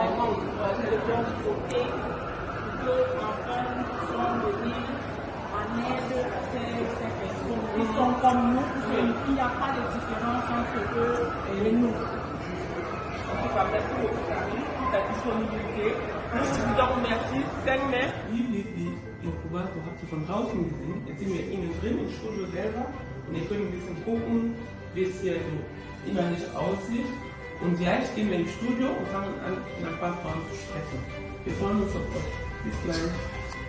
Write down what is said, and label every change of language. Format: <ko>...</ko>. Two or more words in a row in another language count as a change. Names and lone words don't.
<fr>Nous devions voter pour que, enfin, nous puissions venir en aide à ces personnes qui sont comme nous, il n'y a pas de différence entre eux et nous. En tout cas, merci beaucoup pour ta disponibilität. Nous vous remercie. Senne.</fr> <de>Wie die Inkubator habt ihr von draußen gesehen. Jetzt sind wir innen drin im Studio selber und ihr könnt ein bisschen gucken, wie es hier innerlich aussieht. Und gleich gehen wir ins Studio und fangen an, nach ein paar Fragen zu sprechen. Wir freuen uns auf euch. Bis gleich.</de>